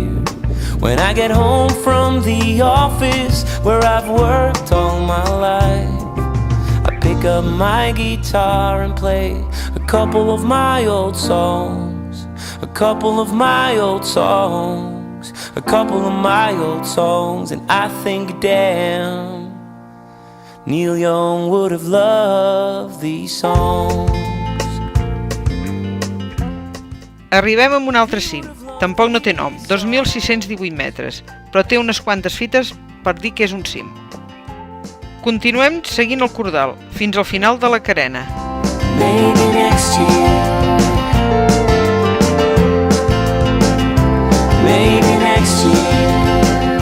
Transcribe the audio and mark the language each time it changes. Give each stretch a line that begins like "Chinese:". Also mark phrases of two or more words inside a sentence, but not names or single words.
English: When I get home from the office where I've worked all my life, I pick up my guitar and play a couple of my old songs, a couple of my old songs, a couple of my old songs, and I think, damn, Neil Young would have loved these songs.
Catalan: Arribem a un altre cim. Tampoc no té nom, 2.618 metres, però té unes quantes fites per dir que és un cim. Continuem seguint el cordal, fins al final de la carena.
English: Maybe next year. Maybe next year.